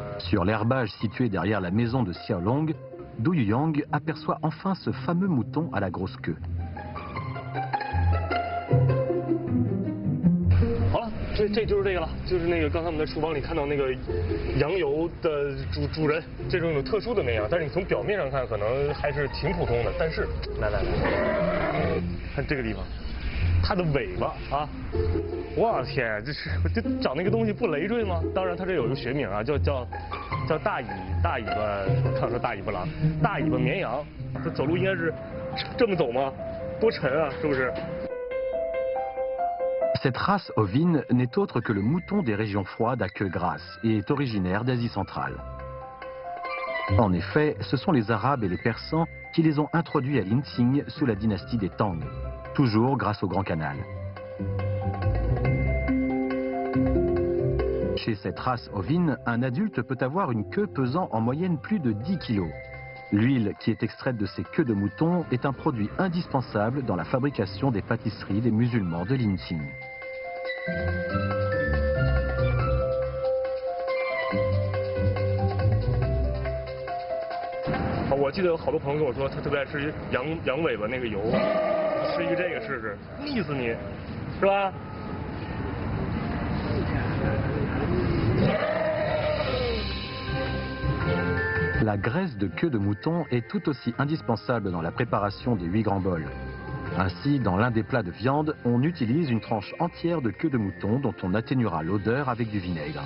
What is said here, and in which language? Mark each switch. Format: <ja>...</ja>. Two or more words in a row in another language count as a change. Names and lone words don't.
<fr>Sur l'herbage situé derrière la maison de Xiaolong, Du Yuyang aperçoit enfin ce fameux mouton à la grosse queue.</fr> <zh>好了，这就是这个了，就是那个刚才我们在厨房里看到那个羊油的主人，这种有特殊的那样，但是你从表面上看可能还是挺普通的。但是，来，看这个地方，它的尾巴啊，我天，这长那个东西不累赘吗？当然，它这有一个学名啊，叫大尾巴，刚说大尾巴狼，大尾巴绵羊，它走路应该是这么走吗？多沉啊，是不是？</zh> <fr>Cette race ovine n'est autre que le mouton des régions froides à queue grasse et est originaire d'Asie centrale. En effet, ce sont les Arabes et les Persans qui les ont introduits à l'Inxing sous la dynastie des Tang, toujours grâce au Grand Canal. Chez cette race ovine, un adulte peut avoir une queue pesant en moyenne plus de 10 kg. L'huile qui est extraite de ces queues de mouton est un produit indispensable dans la fabrication des pâtisseries des musulmans de l'Inxing.</fr> <zh>我记得有好多朋友跟我说，他特别爱吃羊尾巴那个油，吃一个这个试试，腻死你，是吧？</zh> <fr>La graisse de queue de mouton est tout aussi indispensable dans la préparation des 8 grands bols. Ainsi, dans l'un des plats de viande, on utilise une tranche entière de queue de mouton dont on atténuera l'odeur avec du vinaigre.</fr>